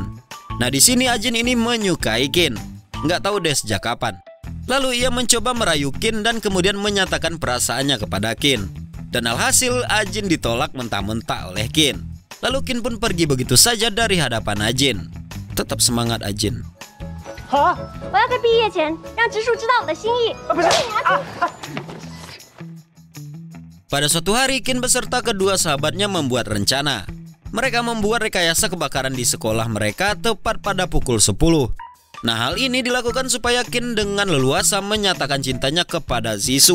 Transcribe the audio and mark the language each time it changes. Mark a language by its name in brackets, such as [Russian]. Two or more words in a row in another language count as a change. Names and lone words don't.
[Indonesian] Nah di sini Ajin ini menyukai Qin. Nggak tahu deh sejak kapan. Lalu ia mencoba merayu Qin dan kemudian menyatakan perasaannya kepada Qin. Dan alhasil Ajin ditolak mentah-mentah oleh Qin. Lalu Qin pun pergi begitu saja dari hadapan Ajin. Tetap semangat Ajin. [Chinese] 好，我要在毕业前让直树知道我的心意。不是啊。 [Indonesian] Pada suatu hari, Qin beserta kedua sahabatnya membuat rencana. Mereka membuat rekayasa kebakaran di sekolah mereka tepat pada pukul 10. Nah, hal ini dilakukan supaya Qin dengan leluasa menyatakan cintanya kepada Zisu.